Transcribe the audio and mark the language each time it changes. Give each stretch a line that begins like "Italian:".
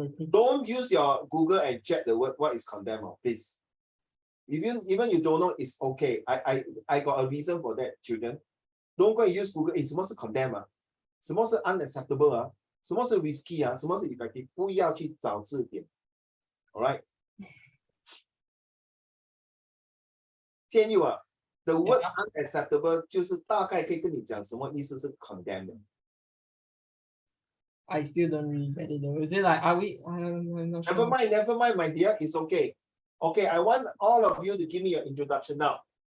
English: Don't use your Google and check the word what is condemn, please. Even you don't know, it's okay. I got a reason for that, children. Don't go and use Google.
Chinese: 什么是 condemn 什么是 unacceptable 什么是 risky 什么是 effective？不要去找字典。
English: All right.
Chinese: 天佑
English: the word unacceptable
Chinese: 就是大概可以跟你讲什么意思是 condemn 的。
English: I still don't really get it though. Is it like, are we? I'm not sure. Never mind, my dear. It's okay. Okay, I want all of you to give me your introduction now.